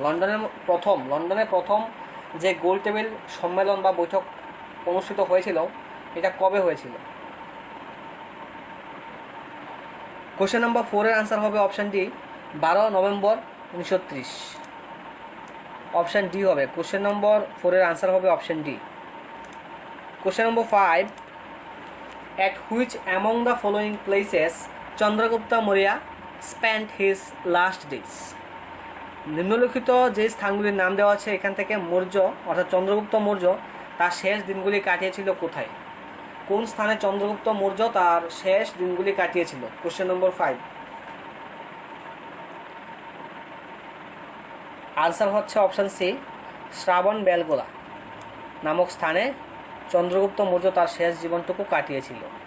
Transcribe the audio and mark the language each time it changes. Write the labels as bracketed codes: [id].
[bn] লন্ডনের প্রথম যে গোল টেবিল সম্মেলন বা বৈঠক অনুষ্ঠিত হয়েছিল এটা কবে হয়েছিল? কোশ্চেন নাম্বার 4 এর আনসার হবে option D, 12 November 1930। Option D হবে। কোশ্চেন নম্বর 4 এর আনসার হবে option D. [en] Question number 5, at which among the following places Chandragupta Maurya spent his last days? [bn] নিম্নলিখিত যে স্থানগুলির নাম দেওয়া আছে এখান থেকে মৌর্য অর্থাৎ চন্দ্রগুপ্ত মৌর্য তার শেষ দিনগুলি কাটিয়েছিল কোথায়? কোন স্থানে চন্দ্রগুপ্ত মৌর্য তার শেষ দিনগুলি কাটিয়েছিল? কোশ্চেন নম্বর 5 আনসার হচ্ছে অপশান সি, শ্রাবণ বেলগোলা নামক স্থানে চন্দ্রগুপ্ত মৌর্য তার শেষ জীবনটুকু কাটিয়েছিল।